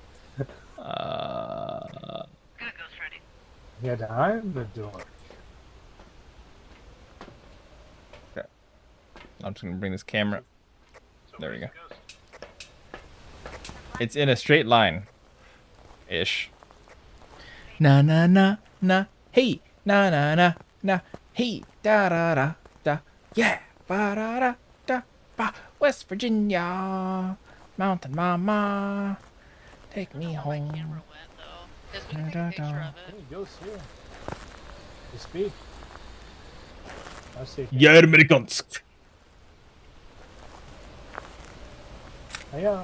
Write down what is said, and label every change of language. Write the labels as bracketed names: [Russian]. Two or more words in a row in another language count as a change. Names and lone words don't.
[English] Yeah, I'm the dork. Okay. I'm just gonna bring this camera. There we go. It's in a straight line. Ish. Na na na na. Hey. Na na na na. Hey. Da da da da. Yeah. Ba da da da. Ba. West Virginia. Mountain Mama. Take me home. Da, da, da. Hey, ghost here. You speak. I see. Yeah, Americans. Hiya.